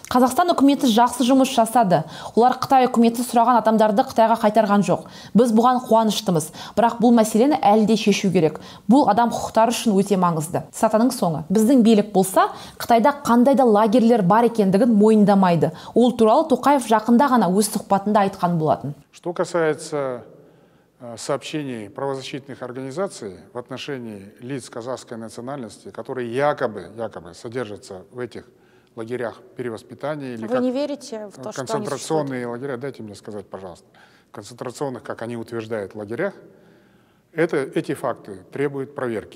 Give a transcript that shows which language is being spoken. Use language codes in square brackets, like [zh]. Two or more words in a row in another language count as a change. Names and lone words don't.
[kk] Қазақстан үкіметі жақсы жұмыс жасады. Олар Қытай үкіметі сұраған адамдарды Қытайға қайтарған жоқ. Біз бұған қуаныштымыз. Бірақ бұл мәселені әлі де шешу керек. Бұл адам құқықтары үшін өте маңызды. Сатаның соңы. Біздің билік болса, Қытайда қандай да лагерлер бар екендігін мойындамайды. Ол туралы Тоқаев жақында ғана өз сұхбатында айтқан болатын. [ru] Что касается сообщений правозащитных организаций в отношении лиц казахской национальности, которые якобы содержатся в этих лагерях перевоспитания или Вы не верите в то, что концентрационные лагеря, дайте мне сказать, пожалуйста, концентрационных, как они утверждают, лагерях, эти факты требуют проверки.